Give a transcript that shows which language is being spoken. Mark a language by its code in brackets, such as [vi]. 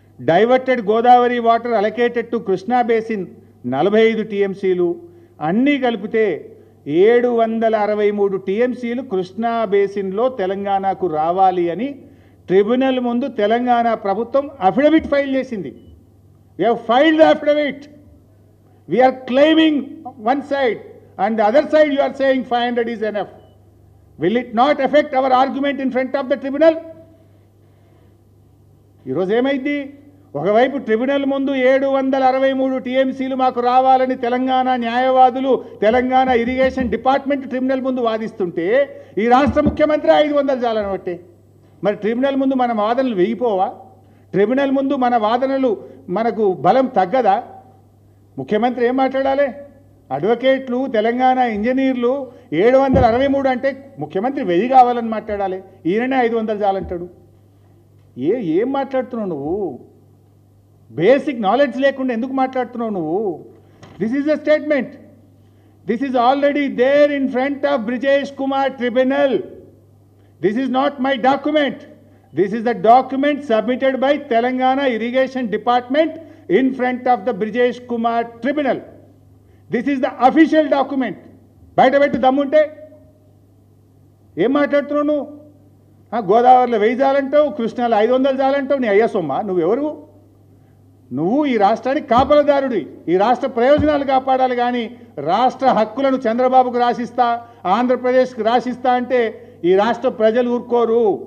[en] diverted Godavari water allocated to Krishna basin [te] 45 టీఎంసీలు, అన్నీ కలిపితే 763 టీఎంసీలు కృష్ణా బేసిన్లో తెలంగాణకు రావాలి అని ట్రిబ్యునల్ ముందు తెలంగాణ ప్రభుత్వం అఫిడవిట్ ఫైల్ చేసింది. [en] We have filed the affidavit. We are claiming one side and the other side you are saying 500 is enough. Will it not affect our argument in front of the tribunal? [te] ఈరోజు ఏమైంది, ఒకవైపు tribunal ముందు 763 టీఎంసీలు మాకు రావాలని తెలంగాణ న్యాయవాదులు, Telangana irrigation department tribunal ముందు వాదిస్తుంటే ఈ రాష్ట్ర ముఖ్యమంత్రి 500 చాలనబట్టే. మరి ట్రిబ్యునల్ ముందు మన వాదనలు వెయ్యిపోవా? ట్రిబ్యునల్ ముందు మన వాదనలు మనకు బలం తగ్గదా? ముఖ్యమంత్రి ఏం మాట్లాడాలి? అడ్వకేట్లు, తెలంగాణ ఇంజనీర్లు 763 అంటే ముఖ్యమంత్రి 1000 కావాలని మాట్లాడాలి. ఈయననే 500 చాలంటాడు. ఏం మాట్లాడుతున్నావు నువ్వు? బేసిక్ నాలెడ్జ్ లేకుండా ఎందుకు మాట్లాడుతున్నావు నువ్వు? [en] This is a statement. This is already there in front of Brijesh Kumar tribunal. This is not my document. This is the document submitted by Telangana Irrigation Department in front of the Brijesh Kumar Tribunal. This is the official document. [te] బయట పెట్టి దమ్ముంటే ఏం మాట్లాడుతున్నావు నువ్వు? గోదావరిలో 1000 చాలంటావు, కృష్ణాలో 500 చాలంటావు. నీ అయ్యా సొమ్మ, నువ్వెవరు? నువ్వు ఈ రాష్ట్రానికి కాపలదారుడి. ఈ రాష్ట్ర ప్రయోజనాలు కాపాడాలి కానీ రాష్ట్ర హక్కులను చంద్రబాబుకు రాసిస్తా, ఆంధ్రప్రదేశ్కి రాసిస్తా అంటే ఈ రాష్ట్ర ప్రజలు ఊరుకోరు.